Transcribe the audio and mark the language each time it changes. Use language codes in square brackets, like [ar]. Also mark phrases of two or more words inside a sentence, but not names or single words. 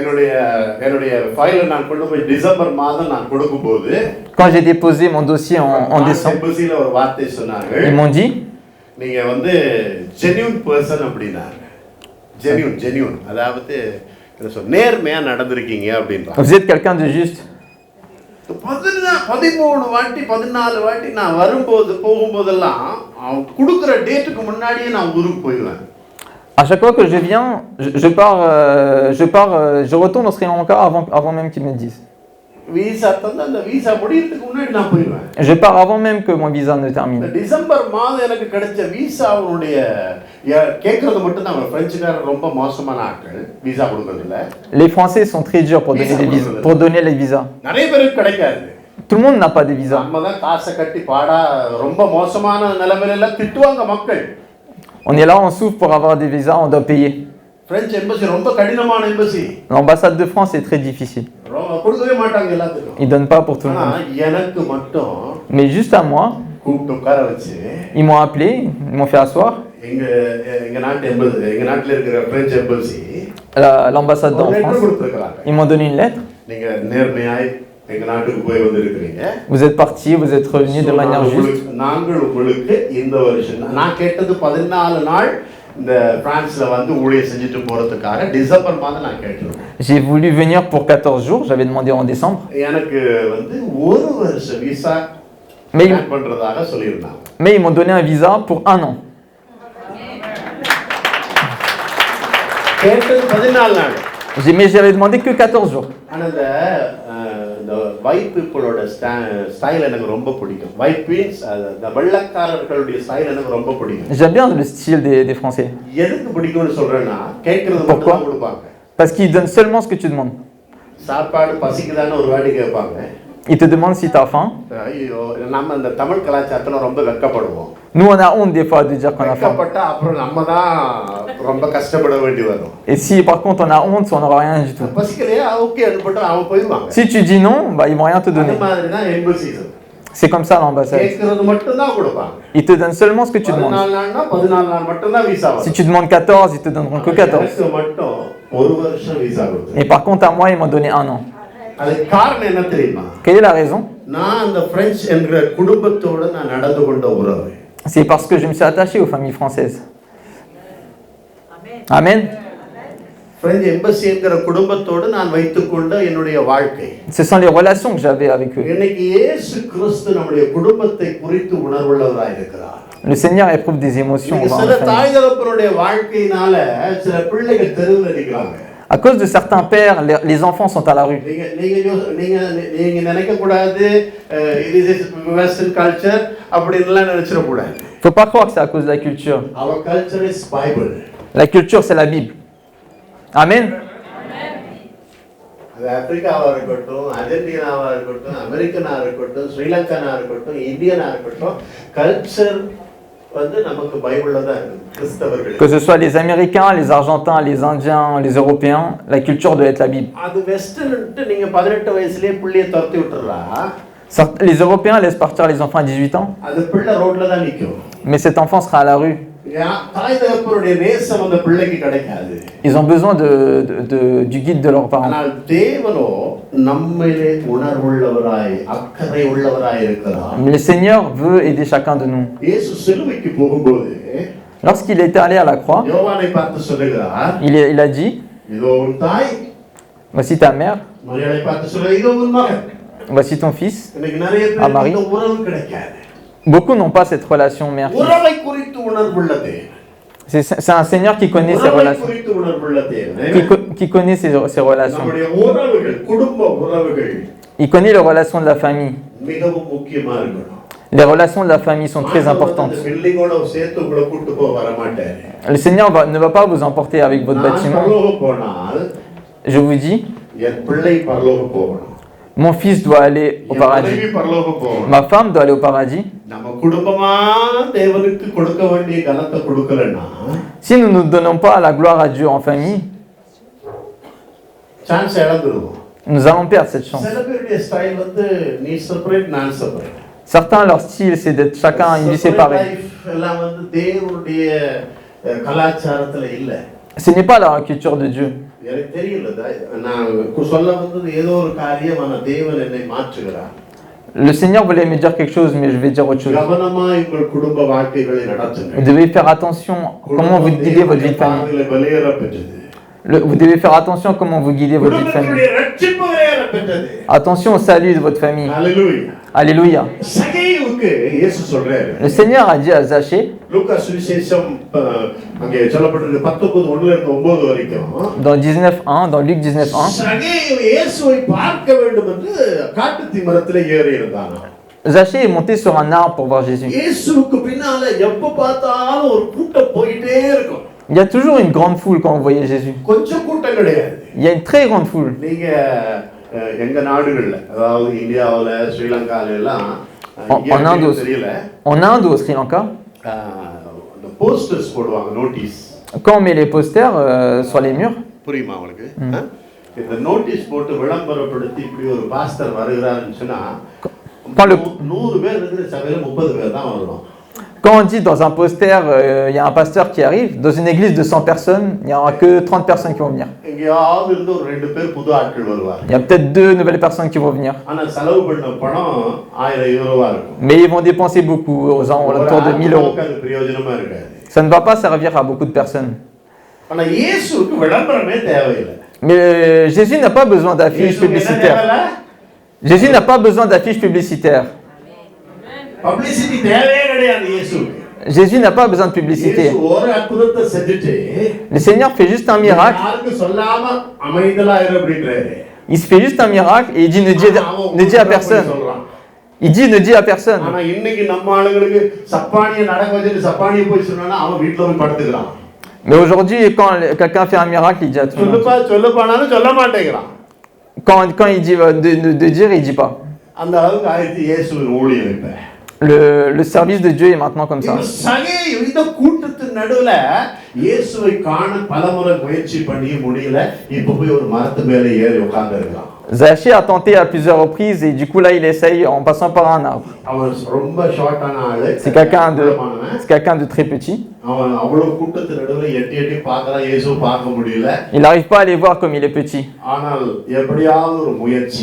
[fr] Quand j'ai déposé mon dossier en décembre, ils m'ont dit genuine. Vous êtes quelqu'un de juste. [ta] 13 வாட்டி 14 வாட்டி நான் வரும்போது போகும்போதெல்லாம் குடுக்குற டேட்டுக்கு முன்னாடியே நான் ஊருக்கு போயிடுவேன். [fr] À chaque fois que je viens, je retourne au Sri Lanka avant même qu'ils me disent. [ta] Visa தந்தா அந்த visa முடியறதுக்கு முன்னாடி நான் போயிடுவேன். [fr] Je pars avant même que mon visa ne termine. [ta] டிசம்பர் மாதம் எனக்கு கிடைச்ச விசாவுடைய கேக்குறது மட்டும் தான் பிரெஞ்சுக்காரர் ரொம்ப மோசமான ஆட்கள் விசா கொடுக்கிறதுல. [fr] Les Français sont très durs pour donner les visas. [ta] நிறைய பேருக்கு கிடைக்காது. [fr] Tout le monde n'a pas de visa. [ta] நம்ம தான் காசை கட்டி பாடா ரொம்ப மோசமான நிலைமையில எல்லாம் திட்டுவாங்க மக்கள். [fr] On est là, on souffre pour avoir des visas, on doit payer. [en] French embassy [ta] ரொம்ப கடினமான embassy. [fr] L'ambassade de France est très difficile. [ta] கொடுக்கவே மாட்டாங்க எல்லாத்துக்கும். [fr] Ils donnent pas pour tout le monde. [ta] எனக்கு மட்டும் [fr] Mais juste à moi, [ta] கூப்பிட்டு உட்கார வச்சு [fr] ils m'ont appelé, ils m'ont fait asseoir. [ta] எங்க நாட்டுல இருக்கிற [en] French embassy [fr] l'ambassade en France. Ils m'ont donné une lettre. [ta] நீங்க நேர்மையாய் எங்க நாட்டுக்கு போய் வந்திருக்கீங்க. [fr] Vous êtes parti, vous êtes revenu de manière juste. [ta] நாங்கள் உங்களுக்கு இந்த வருஷம் நான் கேட்டது 14 நாள் இந்த பிரான்ஸ்ல வந்து ஊழியம் செஞ்சிட்டு போறதுக்காக டிசம்பர் மாதம் நான் கேட்டிருந்தேன். [fr] J'ai voulu venir pour 14 jours, j'avais demandé en décembre. [ta] எனக்கு வந்து ஒரு வருஷ விசா பண்றதாக சொல்லிருந்தாங்க. [fr] Mais ils m'ont donné un visa pour 1 an. [ta] கேட்டது 14 நாள். [fr] Mais j'avais demandé que 14 jours. [ta] ஆனா இந்த இந்த [en] white people's [ta] ஸ்டைல் எனக்கு ரொம்ப பிடிக்கும். [en] white beans [ta] அந்த வெள்ளக்காரர்களுடைய ஸ்டைல் எனக்கு ரொம்ப பிடிக்கும். [fr] J'aime bien le style des Français. [ta] எதுக்கு பிடிக்கும்னு சொல்றேன்னா கேட்கறது மட்டும் தான் கொடுப்பாங்க. [fr] Parce qu'ils donnent seulement ce que tu demandes. [ta] சாப்பாடு பசிக்குதான்னு ஒரு வாட்டி கேட்பாங்க. [fr] Ils te demandent si tu as faim. [ta] ஐயோ நம்ம இந்த தமிழ் கலாச்சாரத்துல ரொம்ப வெட்கப்படுவோம். [fr] Nous, on a honte des fois de dire qu'on a faim. [ta] வெட்கப்பட்டா அப்புறம் நம்ம தான் ரொம்ப கஷ்டப்பட வேண்டி வரும். [fr] Et si par contre on a honte, on n'aura rien du tout. [ta] பசிக்கலையா ஓகே அதுபட்டு அவங்க போயிடுவாங்க. [fr] Si tu dis non, bah, ils vont rien te [ta] அந்த [fr] donner. [ta] மாதிரி தான் எம்பசிஸ். [fr] C'est comme ça l'ambassade. [ta] கேட்கறது மட்டும் தான் கொடுப்பாங்க. [fr] Ils te donnent seulement ce que tu demandes. [ta] 14 நாள்னா 14 நாள் மட்டும் தான் விசா வரும். [fr] Si tu demandes 14, ils te donneront que 14. [ta] எனக்கு மட்டும் ஒரு வருஷம் விசா கொடுத்தாங்க. [fr] Et par contre à moi, ils m'ont donné 1 an. [ta] அதுக்கு காரணம் என்ன தெரியுமா? [fr] Quelle est la raison? [ta] நான் அந்த பிரெஞ்சு என்கிற குடும்பத்தோட நான் நடந்து கொண்ட உறவு. [fr] C'est parce que je me suis attaché aux familles françaises. Amen. [ta] பிரெஞ்சு எம்பசி என்கிற குடும்பத்தோடு நான் வைத்துக்கொண்ட என்னுடைய வாழ்க்கை. [fr] Ce sont les relations que j'avais avec eux. [ta] இன்னைக்கு இயேசு கிறிஸ்து நம்முடைய குடும்பத்தை குறித்து உணர்வுள்ளவராய் இருக்கிறார். [fr] Le Seigneur éprouve des émotions envers [ta] சில [fr] la famille. [ta] தாய் தகப்பனுடைய வாழ்க்கையினால சில பிள்ளைகள் தெருவில் நிற்கிறாங்க. [fr] À cause de certains pères, les enfants sont à la rue. [ta] நீங்க நினைக்க கூடாது இது [en] western culture [ta] அப்படின்னுலாம் நினைச்சிட கூடாது. [fr] Faut pas croire que c'est à cause de la culture. [en] Our culture is Bible. [fr] La culture, c'est la Bible. Amen. [ta] அது ஆப்பிரிக்காவா இருக்கட்டும், அர்ஜென்டினாவா இருக்கட்டும், அமெரிக்கனா இருக்கட்டும், ஸ்ரீலங்கனா இருக்கட்டும், இந்தியனா இருக்கட்டும், கல்ச்சர் வந்து நமக்கு பைபிள்ல தான் இருக்கு கிறிஸ்தவர்கள். [fr] Que ce soit les Américains, les Argentins, les Indiens, les Européens, la culture doit être la Bible. [ta] அது வெஸ்டர்ன்ட்டு நீங்க 18 வயசுலயே பிள்ளையை துரத்தி விட்டுறா. [fr] Les Européens laissent partir les enfants à 18 ans, [ta] அது பிள்ளை ரோட்ல தான் நிக்கும். [fr] mais cet enfant sera à la rue. [ta] தாய் தகப்பனுடைய நேசம் அந்த பிள்ளைக்கு கிடைக்காது. [fr] Ils ont besoin du guide de leurs parents. [ta] ஆனால் தேவனோ நம்மிலே உணர்வுள்ளவராய் அக்கறை உள்ளவராய் இருக்கிறார். [fr] Mais le Seigneur veut aider chacun de nous. [ta] இயேசு சிலுவைக்கு போகும்போது [fr] Lorsqu'il était allé à la croix, [ta] யோவானை பார்த்து சொல்லுகிறார், [fr] il a dit, [ta] இதோ உன் தாய். [fr] voici ta mère, [ta] மரியாதை பார்த்து சொல்ல, இதோ உன் மகன். [fr] voici ton fils. [ta] இன்னைக்கு நிறைய [fr] Ah, Marie. [ta] பேருக்கு இந்த உறவு கிடைக்காது. [fr] Beaucoup n'ont pas cette relation mère-fils. [ta] உறவை குறித்து உணர்வுள்ள தேவன். [fr] C'est un Seigneur qui connaît ses [ta] உறவை [fr] relations, [ta] குறித்து உணர்வுள்ள தேவன். [fr] qui connaît ses relations. [ta] நம்முடைய உறவுகள், குடும்ப உறவுகள் [fr] Il connaît les relations de la famille. [ta] மிகவும் முக்கியமா இருக்கணும். [fr] Les relations de la famille sont très importantes. [ta] இந்த பில்டிங்கோட சேர்த்து உங்களை கூட்டி போக வர மாட்டாரு. [fr] Le Seigneur ne va pas vous emporter avec votre [ta] நான் [fr] bâtiment. [ta] பரலோகம் போனால் [fr] Je vous dis, [ta] என் பிள்ளை பரலோகம் போகணும். [fr] mon fils doit aller au [ta] என் [fr] paradis. [ta] மனைவி பரலோகம் போகணும். [fr] Ma femme doit aller au paradis. [ta] நம்ம குடும்பமா தேவனுக்கு கொடுக்க வேண்டிய கனத்தை கொடுக்கலன்னா [fr] Si nous ne donnons pas la gloire à Dieu en famille, [ta] சான்ஸ் இழந்துருவோம். [fr] nous allons perdre cette chance. [ta] சில பேருடைய ஸ்டைல் வந்து நீ செப்பரேட் நான் செப்பரேட். [fr] Certains, leur style, c'est d'être chacun une vie séparée. [ta] எல்லாம் வந்து தேவனுடைய கலாச்சாரத்துல இல்ல. [fr] Ce n'est pas la culture de Dieu. [ta] எனக்கு தெரியல நான் சொல்ல வந்தது ஏதோ ஒரு காரியம் ஆனா தேவன் என்னை மாற்றுகிறார். [fr] Le Seigneur voulait me dire quelque chose, mais je vais dire autre chose. [ta] கவனமா உங்கள் குடும்ப வாழ்க்கைகளை நடத்துங்க. [fr] Vous devez faire attention comment vous guidez votre vie de famille. [ta] குடும்பத்திலே பலியேற பெற்றது. [fr] Vous devez faire attention à comment vous guidez votre vie de famille. [ta] குடும்பத்திலே ரட்சிப்பு பலியேற பெற்றது. [fr] Attention au salut de votre famille. Alléluia. Alléluia. [ta] சகேயுவுக்கு இயேசு சொல்றாரு. [fr] Le Seigneur a dit à Zachée, [ta] லூக்கா சுவிசேஷம் அங்கே சொல்லப்பட்டிருக்கு 19:1 இருந்து 9 வரைக்கும். [fr] dans 19:1, dans Luc 19:1, [ta] சகேயு இயேசுவை பார்க்க வேண்டும் என்று காட்டுத்தீ மரத்திலே ஏறி இருந்தான். [fr] Zachée est monté sur un arbre pour voir Jésus. [ta] இயேசுவுக்கு பின்னால எப்ப பார்த்தாலும் ஒரு கூட்டம் போயிட்டே இருக்கும். [fr] Il y a toujours une grande foule quand vous voyez Jésus. [ta] கொஞ்சம் கூட்டம் கிடையாது. [fr] Il y a une très grande foule. [ta] நீங்க எங்க நாடுகள்ல அதாவது இந்தியாவுல ஸ்ரீலங்கால எல்லாம் தெரியல. [fr] En Inde ou au Sri Lanka, [ta] இந்த போஸ்டர்ஸ் போடுவாங்க நோட்டீஸ். [fr] quand on met les posters sur les murs, [ta] புரியுமா உங்களுக்கு? இந்த நோட்டீஸ் போட்டு விளம்பரப்படுத்தி இப்படி ஒரு பாஸ்டர் வருகிறாருன்னு சொன்னா 100 பேர் இருக்கிற சபையில 30 பேர் தான் வருவாங்க. [fr] quand on dit dans un poster, il y a un pasteur qui arrive, dans une église de 100 personnes, il n'y aura que 30 personnes qui vont venir. [ta] எங்கயாவது இருந்து ஒரு 2 பேர் புது ஆட்கள் வருவாங்க. [fr] Il y a peut-être 2 nouvelles personnes qui vont venir. [ta] ஆனா செலவு பண்ண பணம் 1000 யூரோவா இருக்கும். [fr] Mais ils vont dépenser beaucoup, autour de 1000 euros. [ta] அது பிரயோஜனமா இருக்காது. [fr] Ça ne va pas servir à beaucoup de personnes. [ta] ஆனா இயேசுவுக்கு விளம்பரமே தேவையில்லை. [fr] Mais Jésus n'a pas besoin d'affiches publicitaires. Jésus n'a pas besoin d'affiches publicitaires. [ta] பப்ளிசிட்டி தேவையே கிடையாது இயேசுவுக்கு. [fr] Jésus n'a pas besoin de publicité. [ta] இயேசு ஒரு அற்புதத்தை செஞ்சுட்டு [fr] Le Seigneur fait juste un miracle. [ta] யாருக்கு சொல்லாம அமைதலா இரு அப்படின்றாரு. [fr] Il se fait juste un miracle et il dit ne dis à personne. Il dit ne dis à personne. [ta] ஆனா இன்னைக்கு நம்ம ஆளுங்களுக்கு சப்பானியை நடக்க வச்சுட்டு சப்பானியை போய் சொன்னா அவன் வீட்டுல போய் படுத்துக்கிறான். [fr] Mais aujourd'hui, quand quelqu'un fait un miracle, il dit à tout le monde. [ta] சொல்லப்பானாலும் சொல்ல மாட்டேங்கிறான். [fr] Quand il dit de dire, il dit pas. [ta] அந்த அளவுக்கு ஆயிடுச்சு இயேசுவின் ஊழியம் இப்ப. [fr] Le service de Dieu est maintenant comme ça. [ta] இந்த கூட்டத்தின் நடுவுல இயேசுவை காண பலமுறை முயற்சி பண்ணி முடியல. இப்ப போய் ஒரு மரத்து மேல ஏறி உட்கார்ந்து இருக்கான். [fr] Zaché a tenté à plusieurs reprises et du coup là il essaye en passant par un arbre. [ta] அவன் ரொம்ப ஷார்ட்டான ஆளு. [fr] C'est quelqu'un de très petit. [ta] அவன் அவ்வளவு கூட்டத்தின் நடுவுல எட்டி எட்டி பார்க்கறான், இயேசுவை பார்க்க முடியல. [fr] Il n'arrive pas à les voir comme il est petit. [ta] ஆனால் எப்படியாவது ஒரு முயற்சி.